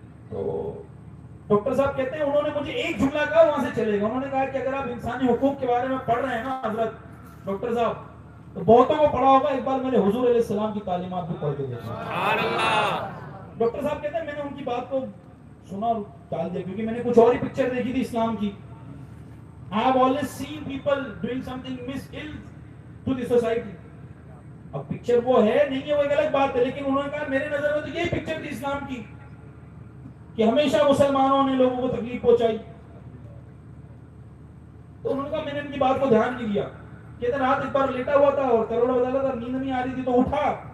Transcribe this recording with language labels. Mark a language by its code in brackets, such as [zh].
[ur] تو ڈاکٹر صاحب کہتے ہیں انہوں نے مجھے ایک جملہ کہا, وہاں سے چلے گا. انہوں نے کہا کہ اگر آپ انسانی حقوق کے بارے میں پڑھ رہے ہیں نا حضرت ڈاکٹر صاحب, تو بہتوں کو پڑھا ہوگا, ایک بار میرے حضور علیہ السلام کی تعلیمات بھی پڑھ کے دیکھیں. سبحان اللہ. ڈاکٹر صاحب کہتے ہیں میں نے ان کی بات کو سنا اور ٹال دیا, کیونکہ میں نے کچھ اور ہی پکچر دیکھی تھی اسلام کی. [en] I have always seen people doing something ill to the society. [ur] اب پکچر وہ ہے نہیں ہے وہ ایک الگ بات ہے, لیکن انہوں نے کہا میرے نظر میں تو یہی پکچر تھی اسلام کی کہ ہمیشہ مسلمانوں نے لوگوں کو تکلیف پہنچائی. تو انہوں نے کہا میں نے ان کی بات کو دھیان نہیں دیا. کہتے رات ایک بار لیٹا ہوا تھا اور کروڑا بدلا تھا, نیند نہیں آ رہی تھی, تو اٹھا